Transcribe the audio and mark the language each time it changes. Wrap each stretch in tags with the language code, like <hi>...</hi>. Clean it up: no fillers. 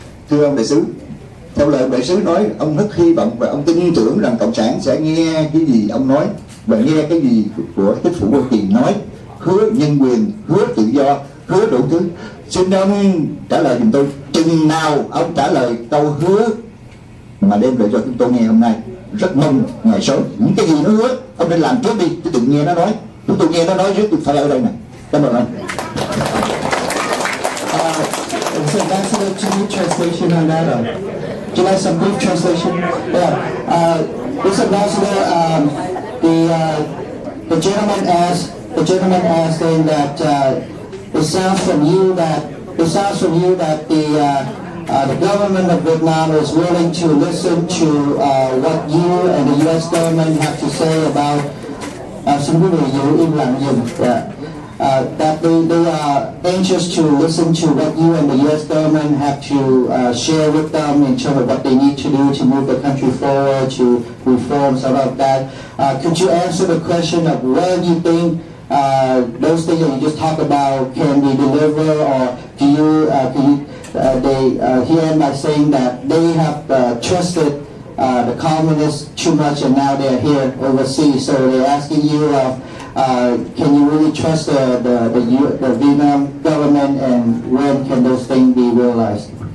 <vi>Thưa ông đại sứ, theo lời đại sứ nói, ông rất hy vọng và ông tin tưởng rằng Cộng sản sẽ nghe cái gì ông nói và nghe cái gì của chính phủ Hoa Kỳ nói, hứa nhân quyền, hứa tự do, hứa đủ thứ. Xin ông trả lời giùm tôi, chừng nào ông trả lời câu hứa mà đem lại cho chúng tôi nghe hôm nay. Rất mong ngày sớm những cái gì nó hứa ông nên làm trước đi, chứ đừng nghe nó nói. Chúng tôi nghe nó nói rất phải ở đây này. Cảm ơn ông.</vi> <en>So Ambassador, do you need translation on that? Do you like some brief translation? Yeah. This Ambassador, the gentleman asked saying that it sounds from you that the government of Vietnam is willing to listen to what you and the U.S. government have to say about.</en> <vi>Xin quý vị giữ im lặng dùm.</vi> <en>That they are anxious to listen to what you and the U.S. government have to share with them in terms of what they need to do to move the country forward, to reform, some of that. Could you answer the question of where you think those things that you just talked about can be delivered, or do you he end by saying that they have trusted the communists too much and now they're here overseas, so they're asking you can you really trust the Vietnam government, and when can those things be realized?</en>